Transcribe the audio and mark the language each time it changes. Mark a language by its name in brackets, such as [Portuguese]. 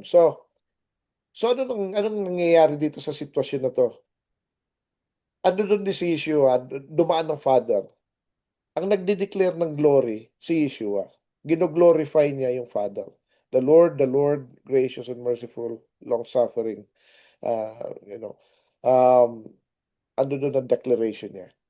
[Filipino] So anong nangyayari dito sa sitwasyon na to? Ano doon din si Yeshua, dumaan ng Father. Ang nagde-declare ng glory, si Yeshua. Gino-glorify niya yung Father. [English] The Lord, gracious and merciful, long-suffering. [Filipino] You know, um, ano doon ang declaration niya.